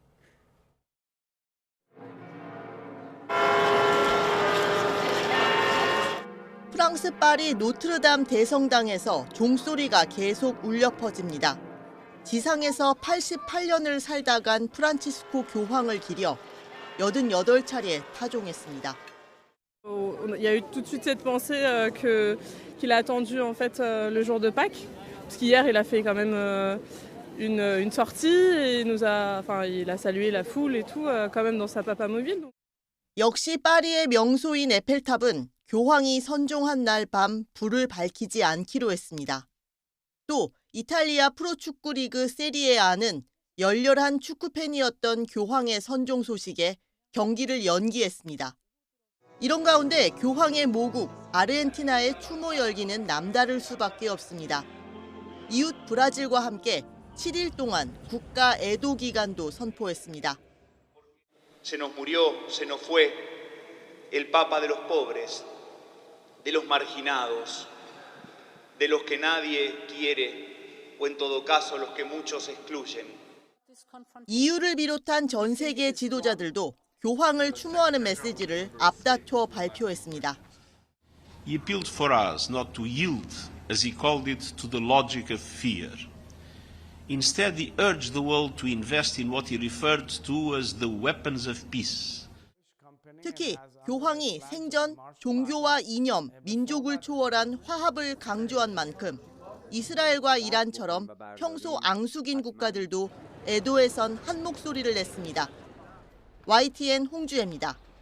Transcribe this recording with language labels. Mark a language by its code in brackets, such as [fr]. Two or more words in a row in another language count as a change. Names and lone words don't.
[ko] 프랑스 파리 노트르담 대성당에서 종소리가 계속 울려 퍼집니다. 지상에서 88년을 살다 간 프란치스코 교황을 기려 88차례 타종했습니다. [fr] Il y a eu tout de suite cette pensée qu'il a attendu en fait le jour de Pâques Parce qu'hier, il a fait quand même une sortie et il a salué la foule et tout, quand même dans sa papamobile. [ko] 역시 파리의 명소인 에펠탑은 교황이 선종한 날 밤 불을 밝히지 않기로 했습니다. 또 이탈리아 프로축구 리그 세리에A는 열렬한 축구팬이었던 교황의 선종 소식에 경기를 연기했습니다. 이런 가운데 교황의 모국 아르헨티나의 추모 열기는 남다를 수밖에 없습니다. 이웃 브라질과 함께 7일 동안 국가 애도 기간도 선포했습니다. [es] Se nos murió, se nos fue el Papa de los pobres, de los marginados, de los que nadie quiere, o en todo caso los que muchos excluyen. [ko] EU를 비롯한 전 세계 지도자들도 교황을 추모하는 메시지를 앞다퉈 발표했습니다. [en] He appealed for us not to yield, as he called it, to the logic of fear. Instead, he urged the world to invest in what he referred to as the weapons of peace. [ko] 특히 교황이 생전 종교와 이념, 민족을 초월한 화합을 강조한 만큼 이스라엘과 이란처럼 평소 앙숙인 국가들도 애도에선 한 목소리를 냈습니다. YTN 홍주혜입니다.